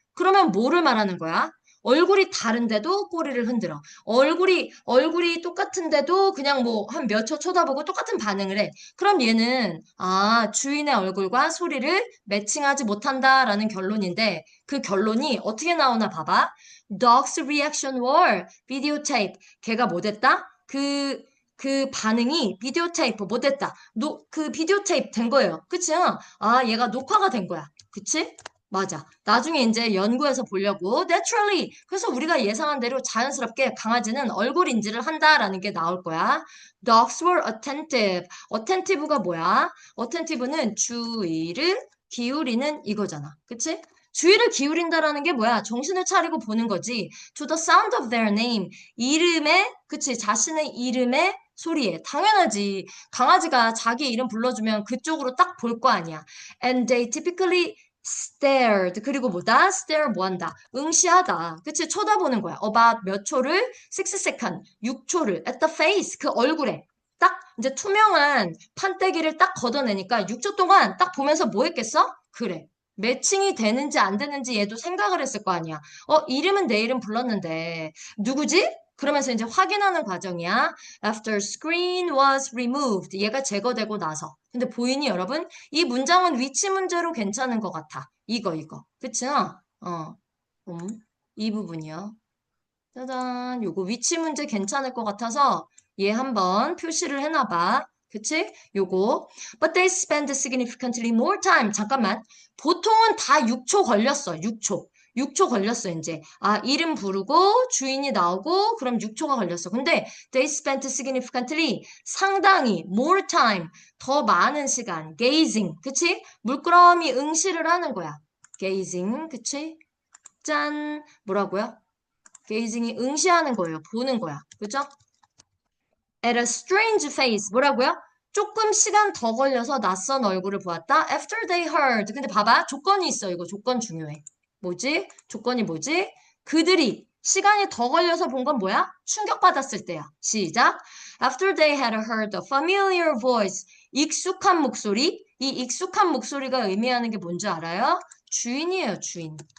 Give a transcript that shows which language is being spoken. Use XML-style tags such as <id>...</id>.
<ko>그러면 뭐를 말하는 거야? 얼굴이 다른데도 꼬리를 흔들어. 얼굴이 똑같은데도 그냥 뭐 한 몇 초 쳐다보고 똑같은 반응을 해. 그럼 얘는 주인의 얼굴과 소리를 매칭하지 못한다라는 결론인데 그 결론이 어떻게 나오나 봐봐.</ko> <en>Dog's reaction were videotape.</en> <ko>걔가 뭐 됐다? 그 반응이 비디오 테이프 뭐 됐다? 그 비디오 테이프 된 거예요. 그치? 얘가 녹화가 된 거야. 그치? 맞아. 나중에 이제 연구해서 보려고.</ko> <en>Naturally.</en> <ko>그래서 우리가 예상한 대로 자연스럽게 강아지는 얼굴 인지를 한다라는 게 나올 거야.</ko> <en>Dogs were attentive.</en> <ko>attentive가 뭐야? attentive는 주의를 기울이는 이거잖아. 그치? 주의를 기울인다라는 게 뭐야? 정신을 차리고 보는 거지.</ko> <en>To the sound of their name.</en> <ko>이름에, 그치? 자신의 이름의 소리에. 당연하지. 강아지가 자기 이름 불러주면 그쪽으로 딱 볼 거 아니야.</ko> <en>And they typically stared.</en> <ko>그리고 뭐다? stare 뭐 한다? 응시하다. 그치? 쳐다보는 거야. about 몇 초를? 6 second. 6초를.</ko> <en>at the face.</en> <ko>그 얼굴에. 딱 이제 투명한 판때기를 딱 걷어내니까 6초 동안 딱 보면서 뭐 했겠어? 그래. 매칭이 되는지 안 되는지 얘도 생각을 했을 거 아니야. 이름은 내 이름 불렀는데 누구지? 그러면서 이제 확인하는 과정이야.</ko> <en>After screen was removed.</en> <ko>얘가 제거되고 나서. 근데 보이니 여러분? 이 문장은 위치 문제로 괜찮은 것 같아. 이거. 그치? 이 부분이요. 짜잔. 요거 위치 문제 괜찮을 것 같아서 얘 한번 표시를 해놔봐. 그치? 요거.</ko> <en>But they spend significantly more time.</en> <ko>잠깐만. 보통은 다 6초 걸렸어. 6초. 6초 걸렸어, 이제. 이름 부르고 주인이 나오고 그럼 6초가 걸렸어.</ko> <en>근데 they spent significantly 상당히 more time</en> <ko>더 많은 시간</ko> <en>gazing.</en> <ko>그치? 물끄러미 응시를 하는 거야. gazing. 그치? 짠. 뭐라고요? 게이징이 응시하는 거예요. 보는 거야. 그죠?</ko> <en>At a strange face.</en> <ko>뭐라고요? 조금 시간 더 걸려서 낯선 얼굴을 보았다.</ko> <en>After they heard.</en> <ko>근데 봐봐. 조건이 있어. 이거 조건 중요해. 뭐지? 조건이 뭐지? 그들이 시간이 더 걸려서 본 건 뭐야? 충격받았을 때야. 시작.</ko> <en>After they had heard a familiar voice.</en> <ko>익숙한 목소리. 이 익숙한 목소리가 의미하는 게 뭔지 알아요? 주인이에요, 주인.</ko>